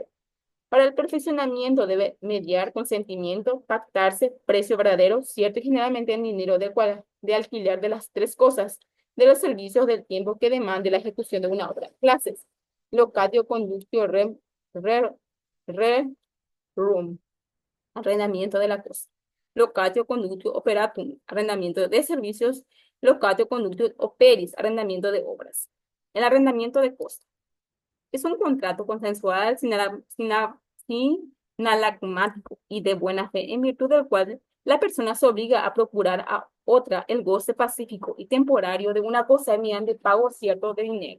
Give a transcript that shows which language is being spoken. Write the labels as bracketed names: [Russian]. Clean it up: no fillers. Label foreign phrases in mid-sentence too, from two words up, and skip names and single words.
[Spanish] Para el perfeccionamiento debe mediar consentimiento, pactarse, precio verdadero, cierto y generalmente en dinero de alquiler de las tres cosas, de los servicios del tiempo que demande la ejecución de una obra. [Latin] Clases. Locatio conductio rum. [Spanish] Arrendamiento de la cosa. [Latin] Locatio conductio operatum. [Spanish] Arrendamiento de servicios. [Latin] Locatio conductio operis. [Spanish] Arrendamiento de obras. El arrendamiento de cosas. Es un contrato consensual sinalagmático y de buena fe, en virtud del cual la persona se obliga a procurar a otra el goce pacífico y temporario de una cosa mediante pago cierto de dinero.